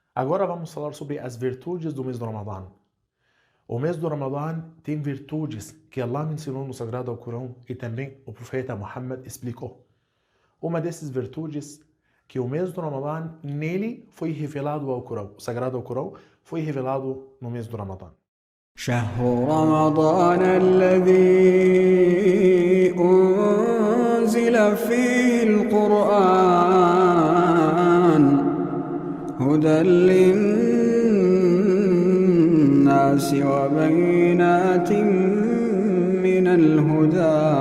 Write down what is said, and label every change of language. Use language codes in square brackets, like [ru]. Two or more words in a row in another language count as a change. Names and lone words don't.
[pt] Agora vamos falar sobre as virtudes do mês do Ramadã. O mês do Ramadã tem virtudes que Allah ensinou no Sagrado Alcorão e também o profeta Muhammad explicou. Uma dessas virtudes que o mês do Ramadã, nele foi revelado ao Corão. O Sagrado Alcorão foi revelado no mês do Ramadã. [ar] شهر رمضان الذي أنزل فيه القرآن هدى للناس وبينات من الهدى